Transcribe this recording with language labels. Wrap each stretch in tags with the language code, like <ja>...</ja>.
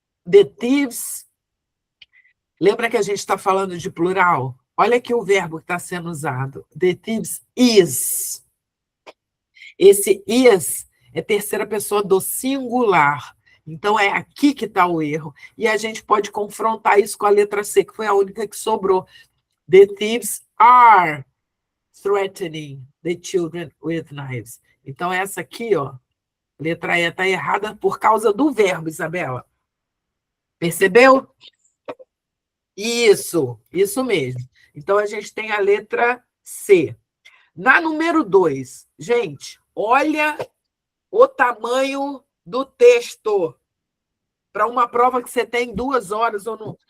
<pt>The thieves. Lembra que a gente está falando de plural? Olha aqui o verbo que está sendo usado. The thieves is. Esse is é terceira pessoa do singular. Então, é aqui que está o erro. E a gente pode confrontar isso com a letra C, que foi a única que sobrou.</pt> <en>The thieves are threatening the children with knives.</en> <pt>Então, essa aqui, ó, letra E está errada por causa do verbo, Isabela. Percebeu? Isso mesmo. Então, a gente tem a letra C. Na número 2, gente, olha o tamanho do texto para uma prova que você tem 2 horas ou não.</pt>